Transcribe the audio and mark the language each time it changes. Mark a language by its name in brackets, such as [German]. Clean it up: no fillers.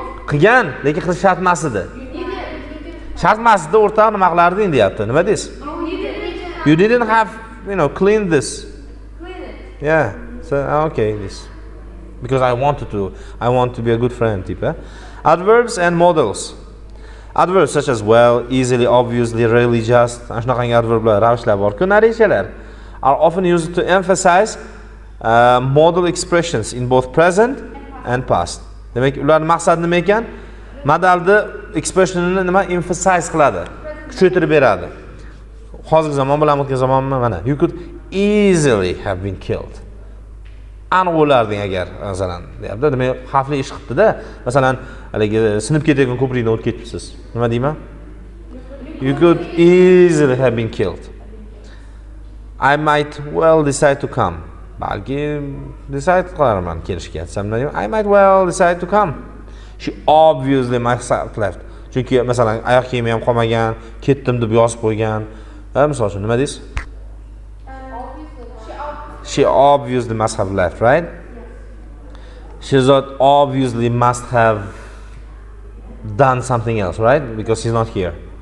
[Uzbek] Qilgan, lekin qilish shart emas edi. Shart emas edi, o'rtaq nima qilarding deyapti. Nima deysiz? [English] You didn't have, clean this. Clean it. Yeah. So okay, this. Because I want to be a good friend, type. Adverbs and modals. Adverbs such as well, easily, obviously, really, just, [Uzbek] shunaqangi adverblar, ravishlar bor-ku, [English] narrationlar are often used to emphasize modal expressions in both present and past. [Uzbek] Demak, ularning maqsadi nima ekan? Modalni expressionini nima emphasize qiladi, kuchaytirib beradi. Hozirgi zamon bilan o'tgan zamonmi? Mana, [English] you could easily have been killed. [Uzbek] Aniq bo'larding agar, masalan, deyapti. Demak, xavfli ish qilibdi-da. Masalan, haligi sinib ketayotgan ko'prikdan o'tib ketibsiz. Nima deyman? [English] You could easily have been killed. I might well decide to come. [Uzbek] Balki decide qilarman kelishga. [English] I might well decide to come. She obviously must have left. [Uzbek] Chunki masalan, oyoq kiyimi ham qolmagan, ketdim deb yozib qo'ygan. Misol uchun nima deysiz? [English] She obviously must have left, right? Shehzod obviously must have done something else, right? Because he's not here.